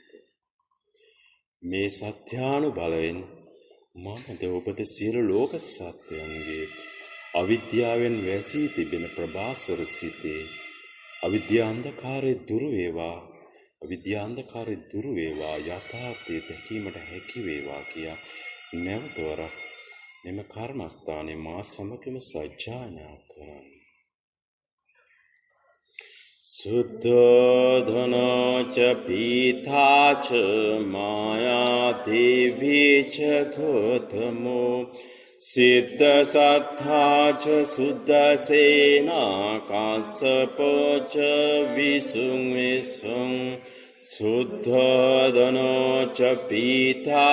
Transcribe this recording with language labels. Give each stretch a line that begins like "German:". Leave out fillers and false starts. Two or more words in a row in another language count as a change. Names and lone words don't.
Sinhala: මේ සත්‍යානුබලයෙන් මමද ඔබද සියලු ලෝක සත්‍යයන්ගේ අවිද්‍යාවෙන් වැසී තිබෙන ප්‍රභාසර සිතේ අවිද්‍යාන්ධකාරය දුරු වේවා යථාර්ථය දැකීමට හැකි වේවා කියා නැවතවරක් මෙම කර්මස්ථානයේ මා සමගම සජ්ජායනා කරන්න.
Pali: शुद्धोधन च पीता च माया देवी च गौतमो सिद्धसत्था च शुद्धसेना काश्यपो च विसुं शुद्धोधन च पीता